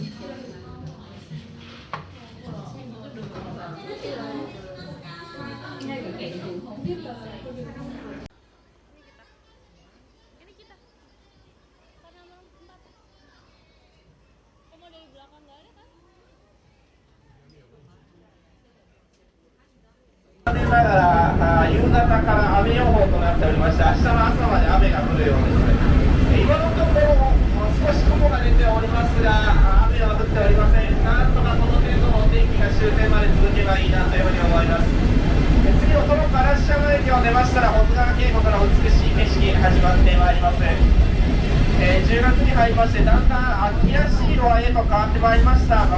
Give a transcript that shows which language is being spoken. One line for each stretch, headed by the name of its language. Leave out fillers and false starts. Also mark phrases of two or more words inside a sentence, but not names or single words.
Indonesian: Ini kita. Karena malam tempat. Kamu dari belakang nggak ada kan?
Japanese: ながら夕方から雨予報となっておりまして、明日の朝まで雨が降るようです。今のところ少し雲が出ておりますが、雨は降っておりません。なんとかこの程度のお天気が終点まで続けばいいなというふうに思います。次はこの嵐山始まってまいります。10月に入りましてだんだん秋らしい色合いへと変わってまいりました。